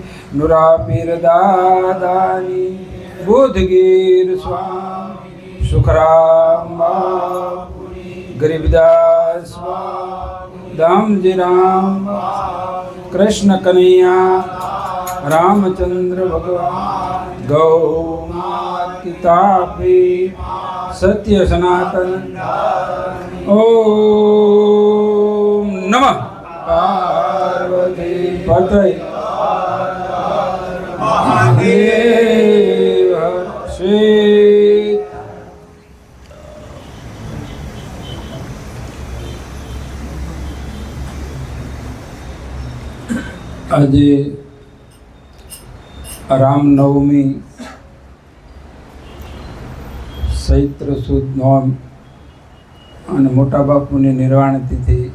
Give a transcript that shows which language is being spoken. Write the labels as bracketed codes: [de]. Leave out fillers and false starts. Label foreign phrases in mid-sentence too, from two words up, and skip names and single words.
[gu] નુરા પીર દાદાની, બોધગીર સ્વામી, સુખરામ બાપુ, ગરીબદાસ બાપુ, દામજી રામ, કૃષ્ણ કન્હૈયા, રામચંદ્ર ભગવાન, ગૌ માતા તાપી, સત્ય સનાતન। [sa] ओम नमः पार्वती पतये महादेव श्री। [gu] આજે રામનવમી ચૈત્ર સુદ નોમ અને મોટા બાપુની નિર્વાણ તિથિ,